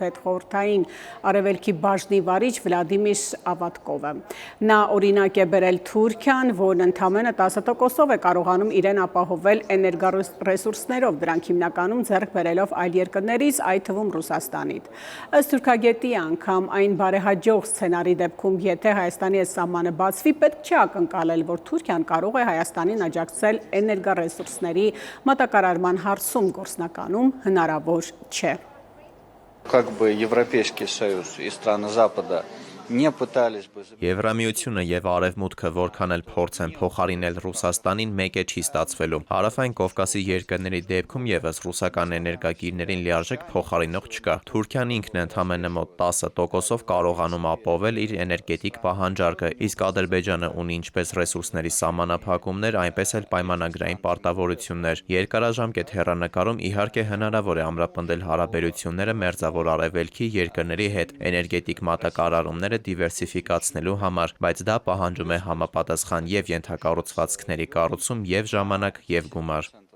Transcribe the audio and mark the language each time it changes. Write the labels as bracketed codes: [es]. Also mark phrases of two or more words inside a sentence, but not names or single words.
[hy] հետխորհրդային արևելքի բաժնի վարիչ Վլադիմիր Ավատկովը։ Նա օրինակ է բերել Թուրքիան, որն ընդամենը 10%-ով է կարողանում իրեն ապահովել էներգառեսուրսներով, դրանք հիմնականում ձեռք բերելով այլ երկրներից, այդ թվում Ռուսաստանից։ Ըստ թուրքագետի անգամ այն բարեհաջող սցենարի դեպքում, եթե Հայաստանի այս սահմանը բացվի, պետք չէ ակնկալել, որ Թուրքիան կարող է Հայաստանին աջակցել էներգառեսուրսների մատակարարման հարցում, գործնականում հնարավոր չէ։ [ru] Как бы Европейский Союз и страны Запада не пытались бы... [hy] Եվրամիությունը եւ Արևմուտքը որքան էլ փորձեն փոխարինել Ռուսաստանին, մեկ է չի ստացվելու։ Հարավային Կովկասի երկրների դեպքում եւս ռուսական էներգակիրներին լիարժեք փոխարինող չկա։ Թուրքիան ինքն է ընդամենը մոտ 10%-ով կարողանում ապահովել իր էներգետիկ պահանջարկը, իսկ Ադրբեջանը ունի ինչպես ռեսուրսների սահմանափակումներ, այնպես էլ պայմանագրային պարտավորություններ։ Երկարաժամկետ հեռանկարում իհարկե հնարավոր է ամրապնդել հարաբերությունները Մերձավոր Արևելքի երկրների հետ էներգետիկ մատակարարումները դիվերսիֆիկացնելու համար, բայց դա պահանջում է համապատասխան եւ ենթակառուցվածքների կառուցում եւ ժամանակ եւ գումար։